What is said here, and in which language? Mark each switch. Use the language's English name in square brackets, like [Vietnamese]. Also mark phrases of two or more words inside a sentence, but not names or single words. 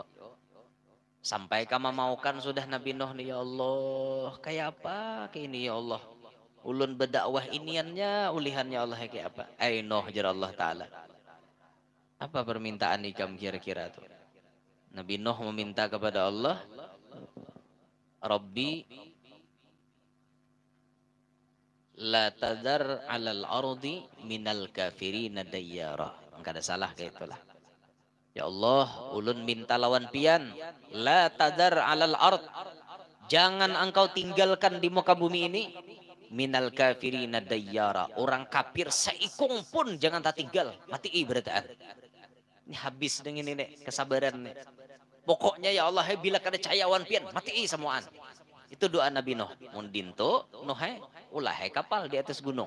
[Banjar] Sampai kamu maukan sudah Nabi Nuh nih, [Arabic] يا الله. [Banjar] Kayak apa kayak ini [Arabic] يا الله. [Banjar] Ulun berdakwah iniannya, ulihannya Allah kayak apa. Nuh jar Allah Ta'ala. Apa permintaan ikam kira-kira tuh? Nabi Nuh meminta kepada Allah. [Arabic] رب لا تذر على الأرض من الكافرين ديارا. [Banjar] Enggak ada salah kayak itulah. Ya Allah, ulun minta lawan pian, [Arabic] لا تذر على الأرض. [Banjar] Jangan engkau tinggalkan di muka bumi ini [Arabic] من الكافرين ديارا. [Banjar] Orang kafir seikung pun jangan tak tinggal. Mati berataan. Ini habis dengan ini kesabaran nih. Pokoknya [Arabic] يا الله, [Banjar] bila kada cayawan pian, mati semuaan. Itu doa Nabi Nuh. Mundinto Nuh ulah kapal di atas gunung.